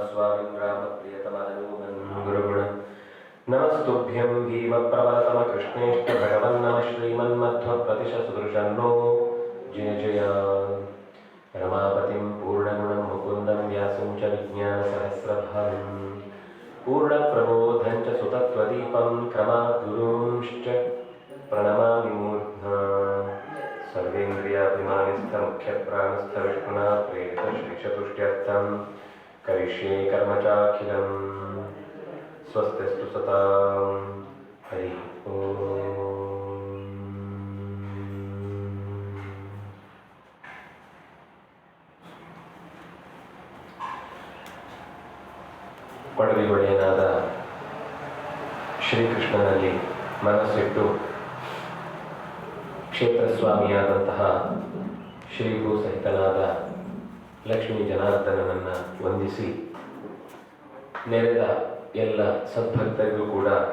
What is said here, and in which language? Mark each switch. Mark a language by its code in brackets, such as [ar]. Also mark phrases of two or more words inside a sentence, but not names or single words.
[sa] स्वामिन् रामप्रियतमानूनन् गुरुगुण नमस्तुभ्यं भीमप्रवरतमकृष्णेष्ट भगवन्नमः श्रीमन्मध्वप्रतिशसुदृशन्नो जय जय रमापतिं पूर्णगुणं मुकुन्दं व्यासं च विज्ञानसहस्रभां पूर्णप्रबोधं च सुतत्वदीपं क्रमाद्गुरूंश्च प्रणमामि मूर्ध्ना सर्वेन्द्रियाभिमानिस्थमुख्यप्राणस्थविष्णुना प्रेरितश्रीचतुष्ट्यर्थं करिष्ये कर्म चाखिलं स्वस्तिस्तु सतां हरि ओम्। [kn] ಪಡವಿ ಒಡೆಯನಾದ ಶ್ರೀಕೃಷ್ಣನಲ್ಲಿ ಮನಸ್ಸಿಟ್ಟು ಕ್ಷೇತ್ರಸ್ವಾಮಿಯಾದಂತಹ ಶ್ರೀಭೂ ಸಹಿತನಾದ ಲಕ್ಷ್ಮೀ ಜನಾರ್ದನನನ್ನು ವಂದಿಸಿ ನೆರೆದ ಎಲ್ಲ ಸದ್ಭಕ್ತರಿಗೂ ಕೂಡ